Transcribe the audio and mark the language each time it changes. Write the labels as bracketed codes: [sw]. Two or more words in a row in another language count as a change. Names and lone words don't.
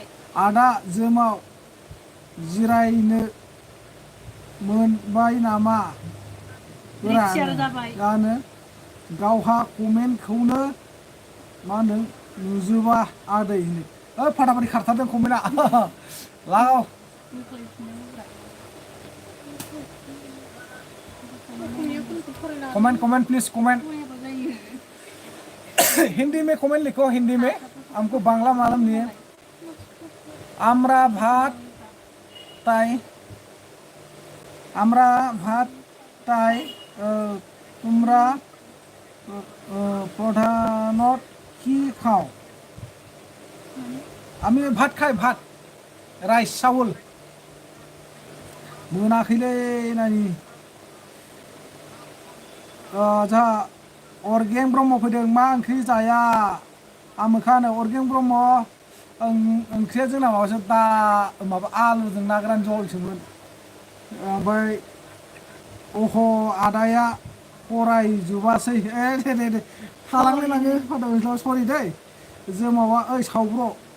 [brx] आदा जोमाव जिरायनो मोनबाय नामा जानो गावहा कमेन्टखौनो मा होनो नुजोबा आदै होनो फाटाफाटि खारथारदों कमेन्टआ लाव [en] comment please comment [hi] हिंदी में कमेंट लिखो हिंदी में हमको बांग्ला मालूम नहीं है [bn] আমরা ভাত তাই তোমরা প্রধানত কি খাও আমি ভাত খাই ভাত রাইস চাউল [brx] मोनाखैलै नानि जा अरगें ब्रह्म फैदों मा ओंख्रि जाया आमोखानो अरगें ब्रह्म ओंख्रिया जोंना माबासो माबा आलुजों ना गोरान जलसोमोन ओमफ्राय अह आदाया फरायजोबासै दे थालांलायलाङो फादार सरि दै जों माबा ओइ सावब्र'